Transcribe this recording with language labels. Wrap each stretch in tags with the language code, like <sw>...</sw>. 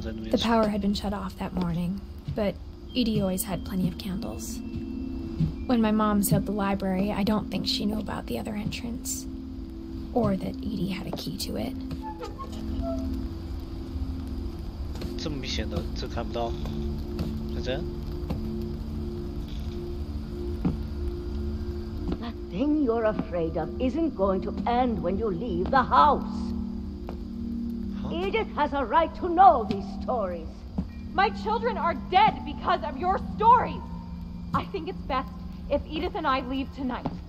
<en>The power had been shut off that morning, but Edie always had plenty of candles. When my mom sealed the library, I don't think she knew about the other entrance, or that Edie had a key to it.</en> <zh>这么明显的，这看不到，认真。</zh> <en>The thing you're afraid of isn't going to end when you leave the house. Edith has a right to know these stories. My children are dead because of your stories. I think it's best if Edith and I leave tonight.</en>